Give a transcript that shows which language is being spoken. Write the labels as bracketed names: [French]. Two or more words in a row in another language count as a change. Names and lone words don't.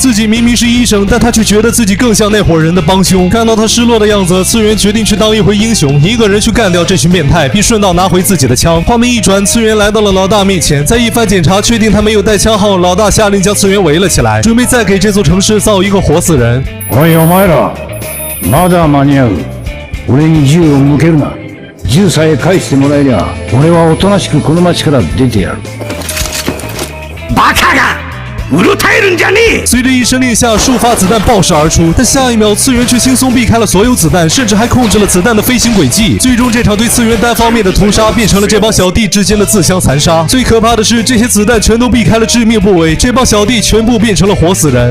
[Chinese] 自己明明是医生，但他却觉得自己更像那伙人的帮凶。看到他失落的样子，次元决定去当一回英雄，一个人去干掉这群变态，并顺道拿回自己的枪。画面一转，次元来到了老大面前，在一番检查确定他没有带枪后，老大下令将次元围了起来，准备再给这座城市造一个活死人。 [Japanese] おいお前ら、まだ間に合う。俺に銃を向けるな。銃さえ返してもらえりゃ、俺はおとなしくこの町から出てやる。バカが！うろたえるんじゃねえ！ [Chinese] 随着一声令下，数发子弹爆射而出，但下一秒，次元却轻松避开了所有子弹，甚至还控制了子弹的飞行轨迹。最终，这场对次元单方面的屠杀变成了这帮小弟之间的自相残杀。最可怕的是，这些子弹全都避开了致命部位，这帮小弟全部变成了活死人。